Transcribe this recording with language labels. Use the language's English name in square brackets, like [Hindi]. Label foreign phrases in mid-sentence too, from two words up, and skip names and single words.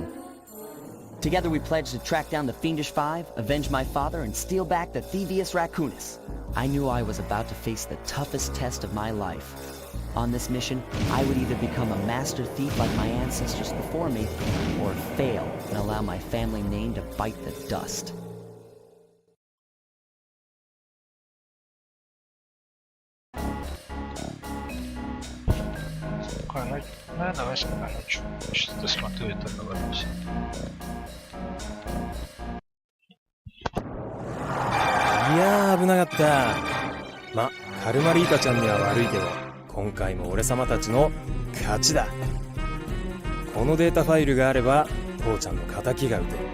[English] Together we pledged to track down the Fiendish Five, avenge my father, and steal back the Thievius Raccoonus. I knew I was about to face the toughest test of my life. On this mission, I would either become a master thief like my ancestors before me, or fail and allow my family name to bite the dust. [Russian] Давай короче. Сейчас досмотрю это, договоримся. [Japanese] いやー危なかった。ま、カルマリータちゃんには悪いけど、今回も俺様たちの勝ちだ。このデータファイルがあれば父ちゃんの仇が撃てる。